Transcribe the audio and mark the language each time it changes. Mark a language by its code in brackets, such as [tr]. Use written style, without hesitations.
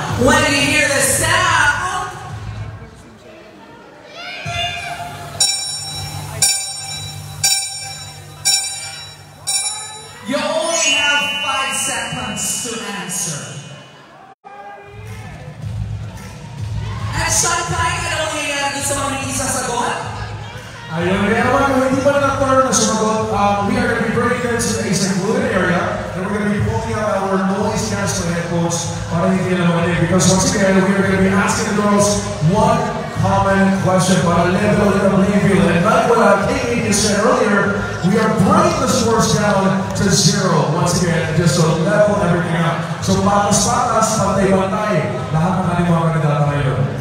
[en] When you hear the sound, you only have 5 seconds to answer. [tl] At Shanghai, ano nangyayari sa mga hindi sasagot? Ayun, kaya naman, kung hindi pa na-turn na sumagot, [en] we are going to be bringing them to a secluded area, and we're going to be pulling out our noise canceling headphones [tl] para hindi na naman [en] in. Because once again, we are going to be asking the girls one common question para level the playing field. And like what Kate said earlier, we are bringing the scores down to 0 once again, just to level everything out. [tl] So patas-patas, pantay-pantay, lahat ng ating mga kandidato ngayon.